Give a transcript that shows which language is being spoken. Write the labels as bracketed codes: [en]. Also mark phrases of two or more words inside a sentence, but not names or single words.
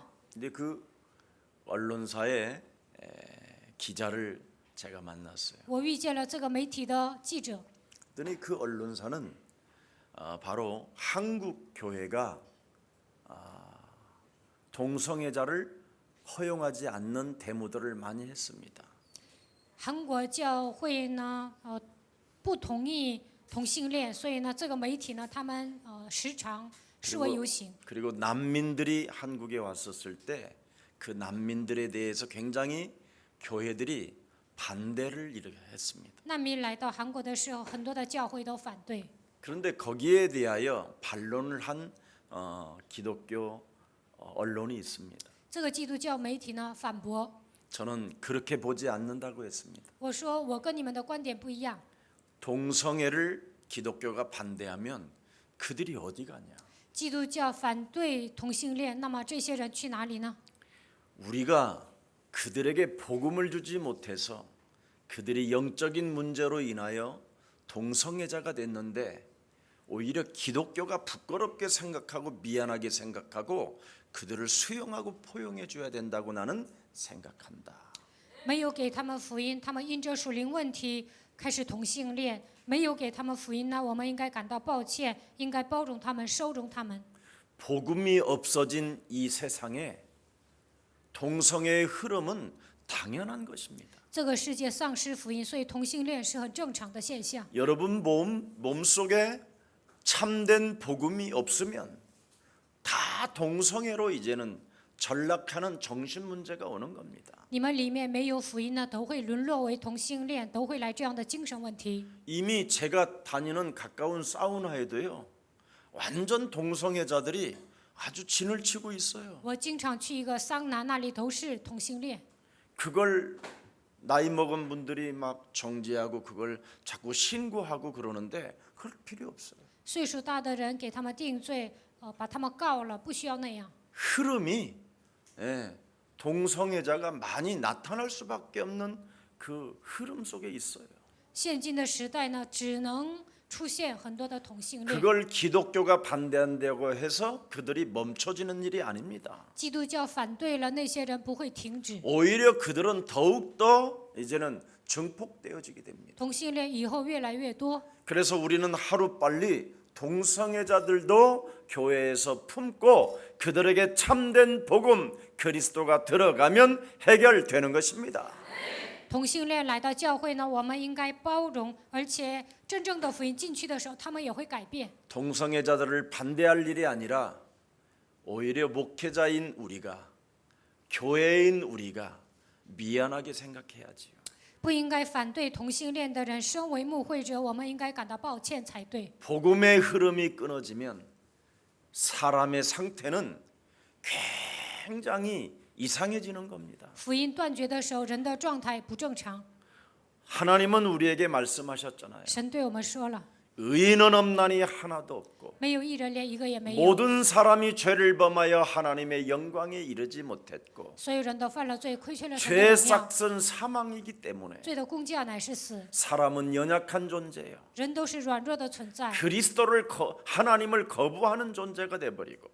[ko] 근데 그 언론사의 기자를 제가 만났어요. [zh] 我遇见了这个媒体的记者， [ko] 그랬더니 그 언론사는 바로 한국 교회가 동성애자를 허용하지 않는 데모들을 많이 했습니다. [zh] 韩国教会呢不同意同性恋，所以呢这个媒体呢他们时常示威游行。 [ko] 그리고 난민들이 한국에 왔었을 때 그 난민들에 대해서 굉장히 교회들이 반대를 했습니다. [zh] 难民来到韩国的时候，很多的教会都反对。 [ko] 그런데 거기에 대하여 반론을 한 기독교 언론이 있습니다. [zh] 这个基督教媒体呢反驳， [ko] 저는 그렇게 보지 않는다고 했습니다. [zh] 我说我跟你们的观点不一样。 [ko] 동성애를 기독교가 반대하면 그들이 어디 가냐? [zh] 基督教反对同性恋，那么这些人去哪里呢？ [ko] 우리가 그들에게 복음을 주지 못해서 그들이 영적인 문제로 인하여 동성애자가 됐는데 오히려 기독교가 부끄럽게 생각하고 미안하게 생각하고 그들을 수용하고 포용해 줘야 된다고 나는 생각한다. [zh] 没有给他们福音，他们因着属灵问题开始同性恋，没有给他们福音呢，我们应该感到抱歉，应该包容他们，收容他们。 [ko] 복음이 없어진 이 세상에 동성애의 흐름은 당연한 것입니다. [zh] 这个世界丧失福音，所以同性恋是很正常的现象。 [ko] 여러분 몸속에 참된 복음이 없으면 다 동성애로 이제는 전락하는 정신 문제가 오는 겁니다. [zh] 你们里面没有福音呢，都会沦落为同性恋，都会来这样的精神问题。 [ko] 이미 제가 다니는 가까운 사우나에도요. 완전 동성애자들이 아주 진을 치고 있어요. [zh] 我经常去一个桑拿，那里都是同性恋。 [ko] 그걸 나이 먹은 분들이 막 정지하고 그걸 자꾸 신고하고 그러는데 그럴 필요 없어요. [zh] 岁数大的人给他们定罪，把他们告了，不需要那样。 [ko] 흐름이 동성애자가 많이 나타날 수밖에 없는 그 흐름 속에 있어요. [zh] 现今的时代呢，只能出现很多的同性恋。 [ko] 그걸 기독교가 반대한다고 해서 그들이 멈춰지는 일이 아닙니다. [zh] 基督教反对了，那些人不会停止。 [ko] 오히려 그들은 더욱더 이제는 증폭되어지게 됩니다. [zh] 同性恋以后越来越多， [ko] 그래서 우리는 하루빨리 동성애자들도 교회에서 품고 그들에게 참된 복음 그리스도가 들어가면 해결되는 것입니다. [zh] 同性恋来到教会呢，我们应该包容，而且真正的福音进去的时候，他们也会改变。 [ko] 동성애자들을 반대할 일이 아니라 오히려 목회자인 우리가 교회인 우리가 미안하게 생각해야지요. [zh] 不应该反对同性恋的人，身为牧会者，我们应该感到抱歉才对。 [ko] 복음의 흐름이 끊어지면 사람의 상태는 굉장히 이상해지는 겁니다. [zh] 福音断绝的时候，人的状态不正常。 [ko] 하나님은 우리에게 말씀하셨잖아요. [zh] 神对我们说了， [ko] 의인은 없나니 하나도 없고 [zh] 没有一人，连一个也没有。 [ko] 모든 사람이 죄를 범하여 하나님의 영광에 이르지 못했고 [zh] 所有人都犯了罪，亏缺了神的 [ko] 죄의 [zh] 荣耀。 [ko] 삭은 사망이기 때문에 [zh] 罪的工价乃是死， [ko] 사람은 연약한 존재예요. [zh] 人都是软弱的存在， [ko] 하나님을 거부하는 존재가 돼버리고